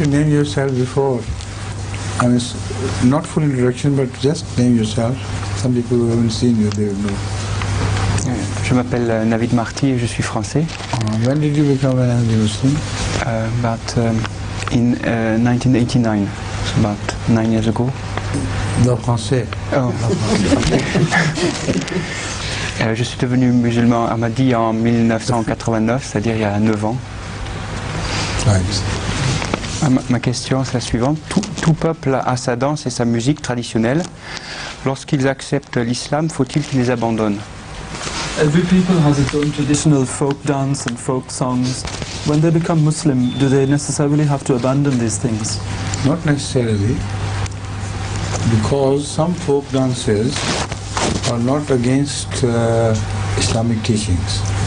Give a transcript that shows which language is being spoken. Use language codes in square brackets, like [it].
[en] you name yourself before? I mean, not full introduction, but just name yourself. Some people who haven't seen you, they will know. [fr] Je m'appelle Naveed Marty et je suis français. [en] When did you become an Ahmadi Muslim? In 1989, about 9 years ago. The français. Oh. [fr] Je suis devenu musulman Ahmadi en 1989, c'est-à-dire il y a 9 ans. [en] Right. [fr] Ma question c'est la suivante. Tout peuple a sa danse et sa musique traditionnelle. Lorsqu'ils acceptent l'islam, faut-il qu'ils les abandonnent? [en] Every people has its own traditional folk dance and folk songs. When they become Muslim, do they necessarily have to abandon these things? Not necessarily, because some folk dances are not against Islamic teachings.